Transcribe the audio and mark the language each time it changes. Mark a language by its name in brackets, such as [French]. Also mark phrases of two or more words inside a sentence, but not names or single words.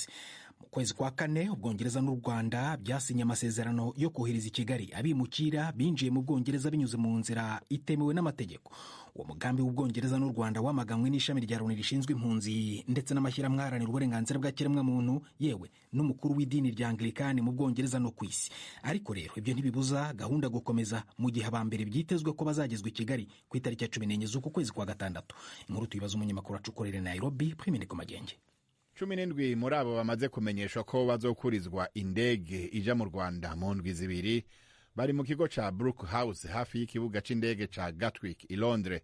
[Kinyarwanda] Mu kwezi kwa 4 Ubwongereza n'u Rwanda byasinye amasezerano yo kohereza i Kigali abimukira binjiye mu Bwongereza binyuze mu nzira itemewe n'amategeko. Uwo mugambi w'Ubwongereza n'u Rwanda wamaganwe n'ishami rya Loni rishinzwe impunzi ndetse n'amashyirahamwe aharanira uburenganzira bwa kiremwamuntu yewe n'umukuru w'idini rya Anglikani mu Bwongereza no ku isi. Ariko rero ibyo ntibibuza gahunda gukomeza mu gihe abambere byitezwe ko bazagezwa i Kigali ku itariki ya 14 z'uku kwezi kwa 6. Inkuru tuyibaza umunyamakuru acukorera Nairobi Prime Nikomagenge. [Rundi] 17 muri abo bamaze kumenyeshwa ko bazokurizwa indege ija mu Rwanda mu ndwi zibiri bari mu kigo ca Brook House hafi y'ikibuga c'indege ca Gatwick i Londres.